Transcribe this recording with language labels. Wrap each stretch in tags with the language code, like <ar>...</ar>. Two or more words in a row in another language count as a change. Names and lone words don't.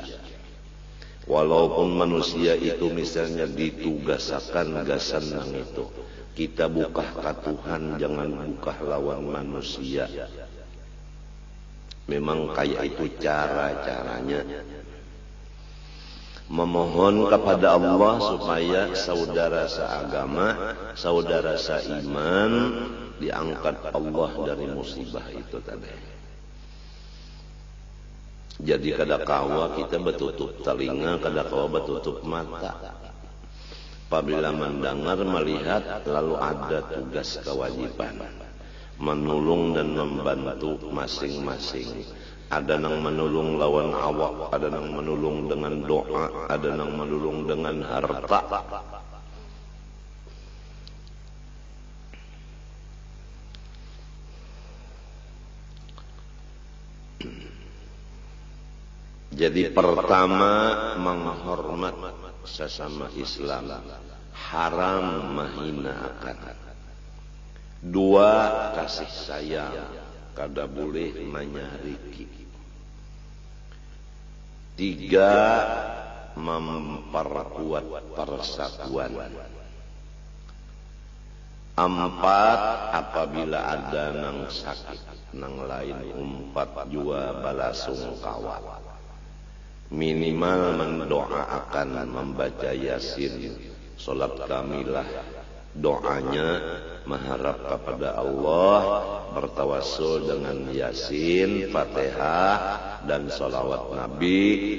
<bjn>Walaupun manusia itu misalnya ditugaskan gasan nang itu, kita buka ke Tuhan, jangan buka lawan manusia.</bjn> <id>Memang kayak itu cara-caranya. Memohon kepada Allah supaya saudara seagama, saudara seiman diangkat Allah dari musibah itu tadi.</id> <bjn>Jadi kada kawa kita betutup telinga, kada kawa betutup mata.</bjn> <id>Apabila mendengar, melihat, lalu ada tugas kewajiban menolong dan membantu masing-masing. Ada yang menolong lawan awak, ada yang menolong dengan doa, ada yang menolong dengan harta. Jadi pertama, menghormat sesama Islam, haram menghinakan.</id> <bjn>Dua, kasih sayang, kada boleh menyariki.</bjn> <id>Tiga, memperkuat persatuan.</id> <bjn>Empat, apabila ada nang sakit, nang lain umpat jua balasungkawa.</bjn> <id>Minimal mendoakan, membaca yasin, salat kamilah, doanya mengharap kepada Allah, bertawassul dengan yasin, fatihah, dan salawat Nabi.</id>